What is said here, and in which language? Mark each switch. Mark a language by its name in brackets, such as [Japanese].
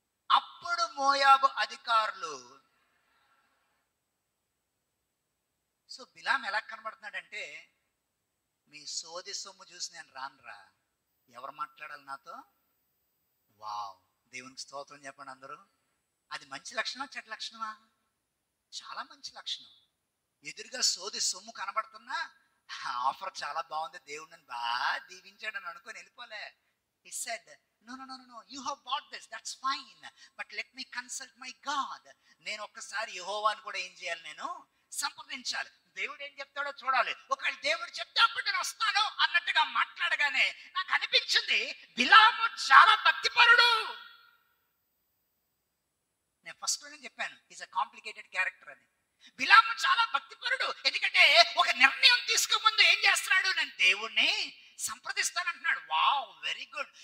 [Telugu] అప్పుడు మోయాబు అధికారులు, సో బిలాం ఎలా కనబడుతున్నాడంటే, మీ సోది సొమ్ము చూసి నేను రానురా, ఎవరు మాట్లాడాలి నాతో? వావ్, దేవునికి స్తోత్రం చెప్పండి అందరూ. అది మంచి లక్షణమా చెడ్డ లక్షణమా? చాలా మంచి లక్షణం. ఎదురుగా సోది సొమ్ము కనబడుతున్నా ఆఫర్ చాలా బాగుంది, దేవుడు నన్ను బాగా దీవించాడు అని అనుకొని వెళ్ళిపోలే. [English] He said, no, you have bought this, that's fine, but let me consult my God. [Telugu] నేను ఒక్కసారి యెహోవాను కూడా ఏం చేయాలి? నేను సంప్రదించాలి. దేవుడు ఏం చెప్తాడో చూడాలి. ఒకవేళ దేవుడు చెప్తే అప్పుడు నేను వస్తాను అన్నట్టుగా మాట్లాడగానే నాకు అనిపించింది, బిలాము చాలా భక్తిపరుడు. నేను ఫస్ట్ లోనే చెప్పాను, [English] is a complicated character [Telugu] అని. బిలాము చాలా భక్తిపరుడు. ఎందుకంటే ఒక నిర్ణయం తీసుకు ముందు ఏం చేస్తున్నాడు? నేను దేవుణ్ణి సంప్రదిస్తానంటున్నాడు. Wow, [English] Very good.